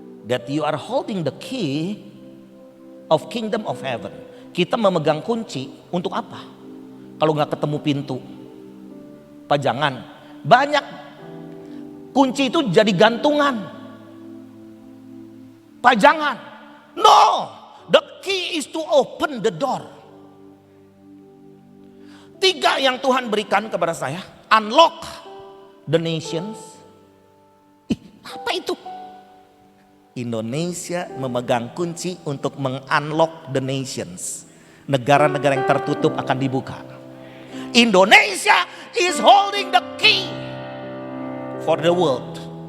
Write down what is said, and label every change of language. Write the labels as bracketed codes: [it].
[en] That you are holding the key of kingdom of heaven. [id] Kita memegang kunci untuk apa? Kalau nggak ketemu pintu, pajangan, banyak. Kunci itu jadi gantungan, pajangan. [en] No, the key is to open the door. [id] 3 yang Tuhan berikan kepada saya, [en] unlock the nations. [id] Apa itu? Indonesia memegang kunci untuk mengunlock [en] the nations. [id] Negara-negara yang tertutup akan dibuka. [en] Indonesia is holding the key for the world.